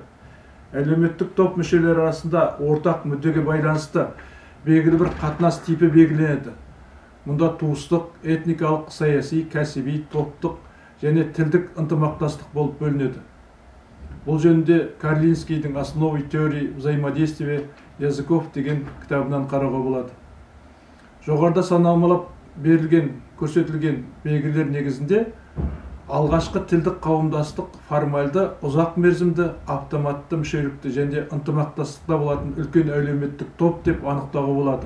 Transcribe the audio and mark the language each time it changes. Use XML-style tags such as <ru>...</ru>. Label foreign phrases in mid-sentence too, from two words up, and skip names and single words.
<kk>Әлеуметтік топ мүшелері арасында ортақ мүддеге байланысты белгілі бір қатынас типі белгіленеді. Мұнда туыстық, этникалық, саяси, кәсіби, топтық және тілдік ынтымақтастық болып бөлінеді. Бұл жөнінде Карлинскийдің «Основы теории взаимодействия языков» деген кітабынан қарауға болады. Жоғарыда саналмалап көрсетілген белгілер негізінде алғашқы тілдік қауымдастық формальды, ұзақ мерзімді, автоматты мүшелікті және ынтымақтастықта болатын үлкен әлеуметтік топ деп анықтауға болады.</kk>